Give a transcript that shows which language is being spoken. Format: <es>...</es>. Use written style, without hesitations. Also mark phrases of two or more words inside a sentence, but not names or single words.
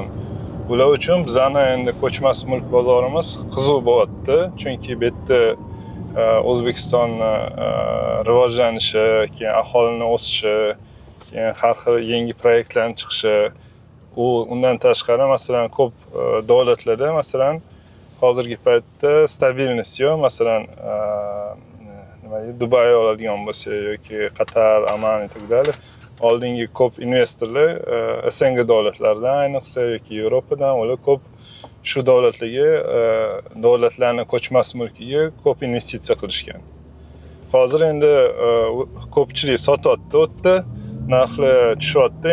<uz>Bular uchun bizning endi ko'chmas mulk bozorimiz qiziq bo'lyapti, chunki bu yerda O'zbekiston rivojlanishi, keyin aholining o'sishi, keyin har xil yangi proyektlarning chiqishi, undan tashqari masalan ko'p davlatlarda masalan hozirgi paytda stabilность yo'q. Masalan, nima deydi, Dubay oladigan bo'lsa yoki Qatar,</uz> <ru>Oman и так далее.</ru> <uz>Oldingi ko'p investorlar SNG davlatlaridan, ayniqsa yoki Yevropadan, ular ko'p shu davlatlarning ko'chmas mulkiga ko'p investitsiya qilishgan. Hozir endi ko'pchilik sotyapti, o'tda narxlar tushyapti.</uz>